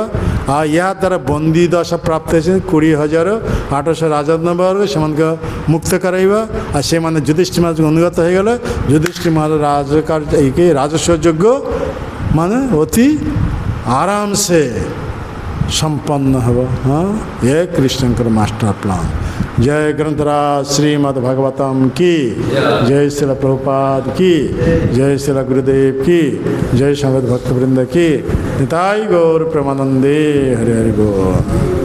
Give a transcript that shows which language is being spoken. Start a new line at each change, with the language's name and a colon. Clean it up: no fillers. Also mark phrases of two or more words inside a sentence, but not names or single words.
Odia: ଆଉ ଏହା ଦ୍ୱାରା ବନ୍ଦୀ ଦଶା ପ୍ରାପ୍ତ ହେଇଛନ୍ତି 20,800 ରାଜନବର୍ଗ, ସେମାନଙ୍କ ମୁକ୍ତ କରାଇବା। ଆଉ ସେମାନେ ଯୁଧିଷ୍ଠିର ମହାରାଜଙ୍କୁ ଅନୁଗତ ହୋଇଗଲେ। ଯୁଧିଷ୍ଠିର ମହାରାଜ ରାଜସ୍ୱ ଯୋଗ୍ୟ ମାନେ ଅତି ଆରାମସେ ସମ୍ପନ୍ନ ହେବ। ହଁ, ଏ କୃଷ୍ଣଙ୍କର
English: master plan.
Hindi: जय ग्रंथराज श्रीमद् भागवतम की जय, श्रील प्रभुपाद की जय, श्रील गुरुदेव की जय, संगत भक्तवृंद की। निताई गौर प्रेमानंदे। हरि हरि बोल।